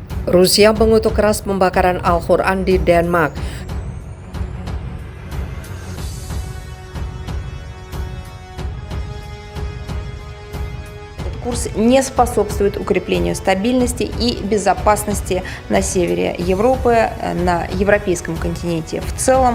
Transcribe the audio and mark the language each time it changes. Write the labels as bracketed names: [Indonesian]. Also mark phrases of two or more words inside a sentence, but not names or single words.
[Indonesian] Rusia mengutuk keras pembakaran Al-Quran di Denmark. [Russian] Курс не способствует укреплению стабильности и безопасности на севере Европы, на европейском континенте в целом.